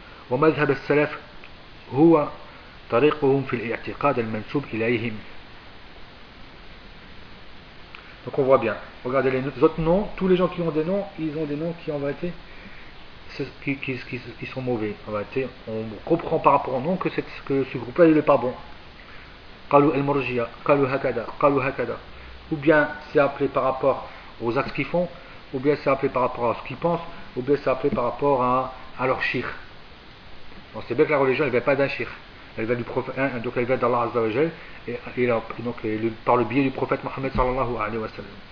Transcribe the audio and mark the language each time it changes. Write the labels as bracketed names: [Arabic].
[Arabic] Wa madhhab al-Salaf huwa طريقهم في الاعتقاد المنسوب إليهم. [French] Donc on voit bien. Regardez les autres noms. Tous les gens qui ont des noms, ils ont des noms qui en vérité, qui sont mauvais. En vérité, on comprend par rapport au nom que ce groupe-là n'est pas bon. [Arabic] قالوا المرجية قالوا هكذا قالوا هكذا. [French] Ou bien c'est appelé par rapport aux actes qu'ils font, ou bien c'est appelé par rapport à ce qu'ils pensent, ou bien c'est appelé par rapport à leur chir. On sait bien que la religion ne vient pas d'un chir. Elle vient du prophète, donc elle vient d'Allah Azza wa Jal, et donc par le biais du prophète Mohammed sallallahu alayhi wa sallam.